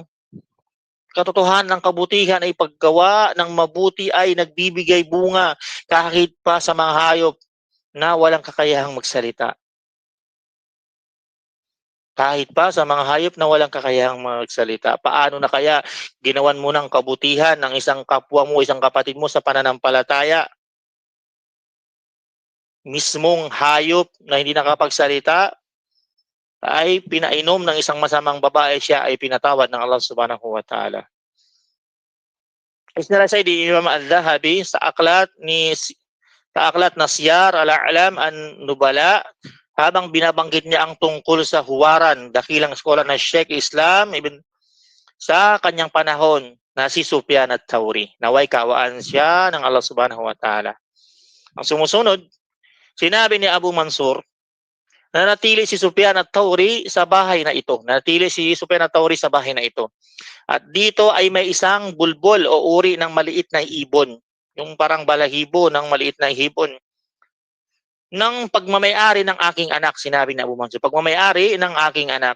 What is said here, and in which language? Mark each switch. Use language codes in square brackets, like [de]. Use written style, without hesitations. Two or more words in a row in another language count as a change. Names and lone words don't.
[tl] Katotohanan ng kabutihan ay paggawa ng mabuti ay nagbibigay bunga kahit pa sa mga hayop na walang kakayahang magsalita. Kahit pa sa mga hayop na walang kakayahang magsalita. Paano na kaya ginawan mo ng kabutihan ng isang kapwa mo, isang kapatid mo sa pananampalataya? Mismong hayop na hindi nakapagsalita ay pinainom ng isang masamang babae, siya ay pinatawad ng Allah [ar] سبحانه وتعالى. [tl] Isnalasay di Imam Al-Dhahabi sa aklat na Siyar Al-A'lam An-Nubala, habang binabanggit niya ang tungkol sa huwaran, dakilang eskola na Sheikh Islam Ibn sa kanyang panahon na si Sufyan at-Thawri. Naway kawaan siya ng Allah [ar] سبحانه وتعالى. [tl] Ang sumusunod, sinabi ni Abu Mansur, nanatili si Sufyan at-Thawri sa bahay na ito. Nanatili si Sufyan at-Thawri sa bahay na ito. At dito ay may isang bulbul o uri ng maliit na ibon. Yung parang balahibo ng maliit na ibon. Ng pagmamayari ng aking anak, sinabi ni Abu Mansur, pagmamayari ng aking anak.